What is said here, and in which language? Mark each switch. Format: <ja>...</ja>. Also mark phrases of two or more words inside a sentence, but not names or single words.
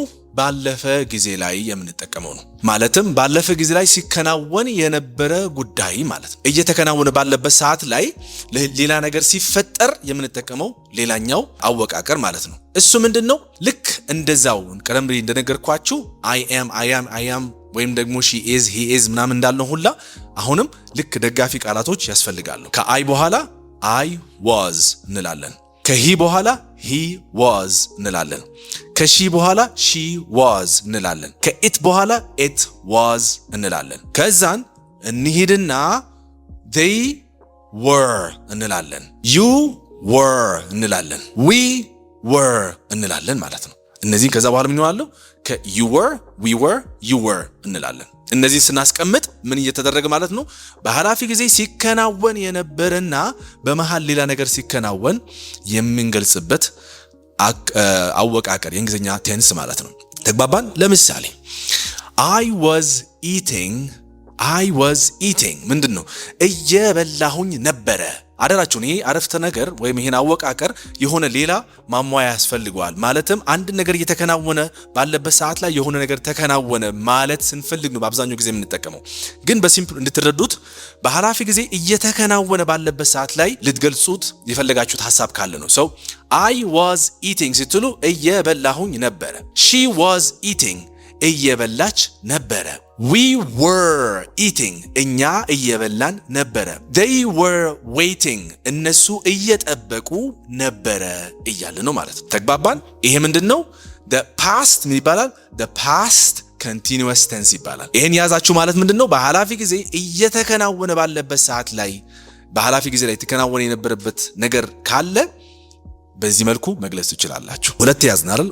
<am>ባለፈ ጊዜ ላይ የምንጠቀመው ነው። ማለትም ባለፈ ጊዜ ላይ ሲከናወን የነበረ ጉዳይ ማለት ነው። እየተከናወነ ባለበት ሰዓት ላይ ሌላ ነገር ሲፈጠር የምንጠቀመው ሌላኛው አወቃቀር ማለት ነው። እሱ ምንድነው? ልክ እንደዛው ቀደም ብዬ እንደነገርኳችሁ</am> <en>I am</en> <am>ወይም ደግሞ</am> <en>she is he is</en> <am>ምናምን እንዳልነው ሁላ አሁንም ልክ ደጋፊ ቃላቶች ያስፈልጋሉ። ከአይ በኋላ</am> <en>I was</en> <am>እንላለን። ከሂ በኋላ</am> <en>he was</en> <am>እንላለን። ከሺ በኋላ</am> <en>she was</en> <am>እንላለን። ከኢት በኋላ</am> <en>it was</en> <am>እንላለን። ከዛን እንሂድና</am> <en>they were</en> <am>እንላለን።</am> <en>you were</en> <am>እንላለን።</am> <en>we were</en> <am>እንላለን ማለት ነው። እነዚህ ከዛ በኋላ ምን ይሆናሉ?</am> <en>you were we were you were</en> <am>እንላለን። እነዚህ ስናስቀምጥ ምን እየተደረገ ማለት ነው? በሐራፊ ጊዜ ሲከናወን የነበረና በመሃል ሌላ ነገር ሲከናወን የምንገልጽበት አወቃቀር የእንግሊዝኛ ቴንስ ማለት ነው። ተግባባን? ለምሳሌ</am> <en>I was eating</en> <am>ምንድነው? እየበላሁኝ ነበረ። አደራችሁን ይሄ አረፍተ ነገር ወይም ይሄን አወቃቀር የሆነ ሌላ ማሟያ ያስፈልገዋል። ማለትም አንድ ነገር እየተከናወነ ባለበት ሰዓት ላይ የሆነ ነገር ተከናወነ ማለት ስንፈልግ ነው በአብዛኛው ጊዜ የምንጠቀመው። ግን በሲምፕል እንድትረዱት በሐራፊ ጊዜ እየተከናወነ ባለበት ሰዓት ላይ ልትገልጹት የፈለጋችሁት ሐሳብ ካለ ነው። ሰው</am> <en>I was eating</en> <am>ስትሉ እየበላሁኝ ነበረ።</am> <en>she was eating</en> <am>እየበላች ነበረ።</am> <en>we were eating</en> <am>እኛ እየበላን ነበረ።</am> <en>they were waiting</en> <am>እነሱ እየጠበቁ ነበረ እያለ ነው ማለት ነው። ተግባባን? ይሄ ምንድነው?</am> <en>the past</en> <am>ምን ይባላል?</am> <en>the past continuous tense</en> <am>ይባላል። ይሄን ያዛችሁ ማለት ምንድነው? በሐላፊ ጊዜ እየተከናወነ ባለበት ሰዓት ላይ በሐላፊ ጊዜ ላይ ተከናወነ የነበረበት ነገር ካለ በዚህ መልኩ መግለጽ ትችላላችሁ። ሁለት ያዝን አይደል?</am>